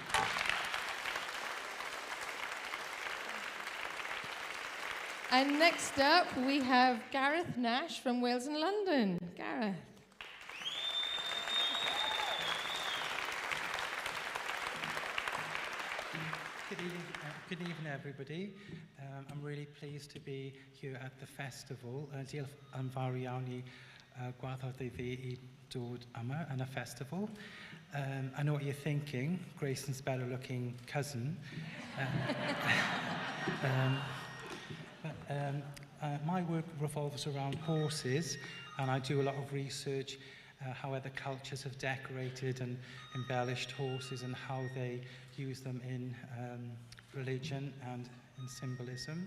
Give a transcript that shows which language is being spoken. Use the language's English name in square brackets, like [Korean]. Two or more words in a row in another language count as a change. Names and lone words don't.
[English] And next up, we have Gareth Nash from Wales and London. Gareth. Good evening, everybody. I'm really pleased to be here at the festival. [Welsh] Diolch yn fawr iawn I gwahoddi fi I dod yma yn y festival. [English] I know what you're thinking, Grayson's better-looking cousin. My work revolves around horses, and I do a lot of research how other cultures have decorated and embellished horses and how they use them in religion and in symbolism.